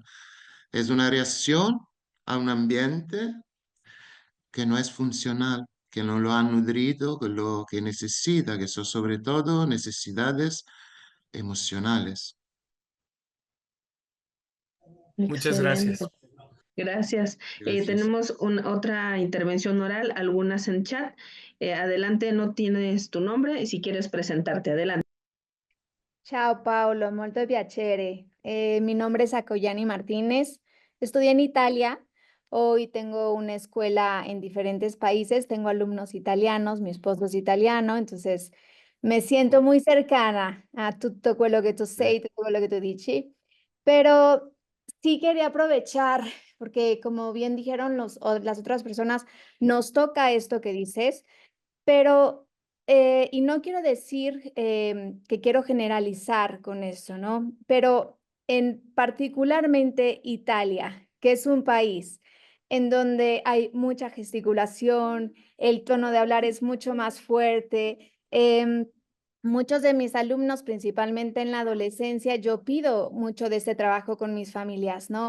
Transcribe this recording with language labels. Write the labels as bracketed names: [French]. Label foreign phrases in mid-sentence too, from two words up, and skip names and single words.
[Spanish] Es una reacción a un ambiente que no es funcional, que no lo ha nutrido con lo que necesita, que son sobre todo necesidades emocionales. Muchas Excelente. gracias. Gracias. Gracias. Tenemos otra intervención oral, algunas en chat. Adelante, no tienes tu nombre y si quieres presentarte, adelante. [Italian] Ciao Paolo, molto piacere. [Spanish] Mi nombre es Acoyani Martínez. Estudié en Italia. Hoy tengo una escuela en diferentes países. Tengo alumnos italianos, mi esposo es italiano, entonces me siento muy cercana a [Italian] tutto quello che tu sei, tutto quello che tu dici. [Spanish] Pero sí quería aprovechar, porque como bien dijeron las otras personas, nos toca esto que dices, pero y no quiero decir, que quiero generalizar con eso, ¿no? Pero en particularmente Italia, que es un país en donde hay mucha gesticulación, el tono de hablar es mucho más fuerte, muchos de mis alumnos, principalmente en la adolescencia, yo pido mucho de este trabajo con mis familias, ¿no?